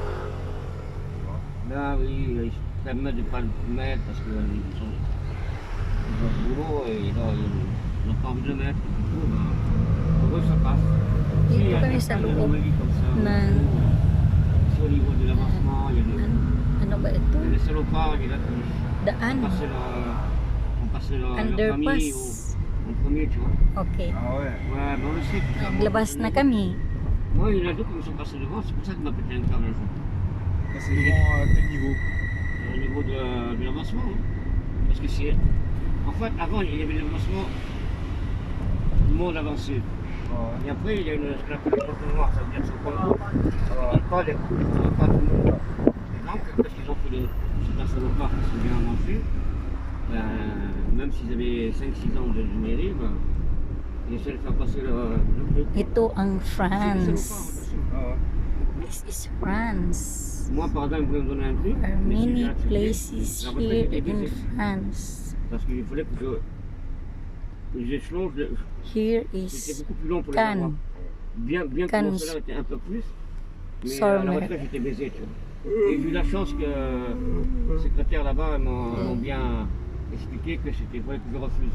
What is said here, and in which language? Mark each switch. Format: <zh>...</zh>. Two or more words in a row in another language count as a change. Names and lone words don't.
<fr>Tu vois. Là, oui, ils se permettent de ne pas le mettre parce qu'ils ont le boulot et là, ils n'ont pas envie de le mettre. Du coup, pour eux, ça passe.</fr> <tl>Dito</tl> <fr>il y a</fr> <tl>kami</tl> <fr>des</fr> <tl>sa</tl> <fr>tas de</fr> <tl>loob</tl> <fr>anomalies comme ça.</fr> <tl>ng</tl> <fr>Ici, au niveau de l'avancement, il y a des,</fr> <tl>ano ba ito?</tl> <fr>il y a des salopards, il y a qui</fr> <tl>Daan.</tl> <fr>ont passé leur famille</fr> <en>Underpass.</en> <fr>en premier, tu vois.</fr> <en>Okay.</en> <fr>Ah ouais. Ouais, mais on le sait. tout ça. Naglabas na kami. Moi, il y en a deux qui me sont passés devant, c'est pour ça qu'il m'a pété un câble un jour. Ça, c'est devant à quel niveau? Au niveau de l'avancement. Hein. Parce que c'est. En fait, avant, il y avait l'avancement, tout le monde avançait. Ah Et après, il y a ce qu'on appelle le porte noir, ça veut dire que pas tout le monde. Et donc, parce qu'ils ont fait c'est un salopard qui s'est bien avancé, même s'ils avaient 5-6 ans de mairie, ils essaient de faire passer le truc.</fr> <tl>Ito ang</tl> <fr>C'est des</fr> <tl>France.</tl> <fr>salopards. Ah ouais.</fr> <en>This is France.</en> <fr>Moi, par exemple, je voulais me donner un truc.</fr> <en>There are</en> <fr>mais</fr> <en>many</en> <fr>j'ai accepté.</fr> <en>places</en> <fr>La retraite</fr> <en>here</en> <fr>était</fr> <en>in</en> <fr>baisée.</fr> <en>France.</en> <fr>Parce qu'il fallait que les échelons,</fr> <en>Here</en> <fr>c'était</fr> <en>is</en> <fr>beaucoup plus long pour les avoir.</fr> <en>Cannes.</en> <fr>Bien que</fr> <en>Cannes.</en> <fr>mon salaire était un peu plus, mais à Sormer. la retraite j'étais baisé, tu vois. Et j'ai eu la chance que le secrétaire là-bas m'ont bien expliqué que c'était vrai que je refuse.</fr>